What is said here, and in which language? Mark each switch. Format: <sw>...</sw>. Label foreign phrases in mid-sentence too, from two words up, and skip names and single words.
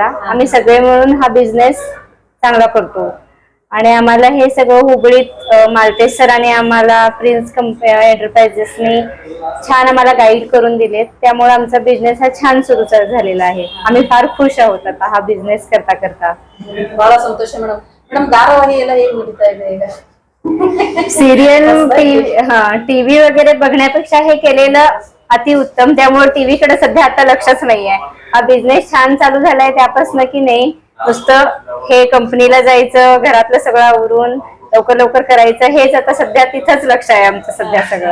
<mr>आम्ही सगळे मिळून हा बिझनेस चांगला करतो. आणि आम्हाला हे सगळं हुबळीत मालतेश सरांनी आम्हाला प्रिन्स एंटरप्राइजेसनी छान आम्हाला गाईड करून दिलेत. त्यामुळे आमचा बिझनेस हा छान सुरू झालेला आहे. आम्ही फार खुश आहोत आता हा बिझनेस करता करता.</mr> <kn>ಬಹಳ ಸಂತೋಷ ಮೇಡಮ್. ಮೇಡಮ್ ಧಾರಾವಾಹಿ ಎಲ್ಲ ಹೇಗೆ ನಡೀತಾ ಇದೆ ಈಗ?</kn> <en>serial TV</en> <mr>वगैरे बघण्यापेक्षा हे केलेलं अतिउत्तम. त्यामुळे टीव्ही कडे सध्या आता लक्षच नाहीये. हा बिझनेस छान चालू झालाय त्यापासून की नाही नुसतं हे कंपनीला जायचं, घरातलं सगळं आवरून लवकर लवकर करायचं, हेच आता सध्या तिथंच लक्ष आहे आमचं सध्या सगळं.</mr>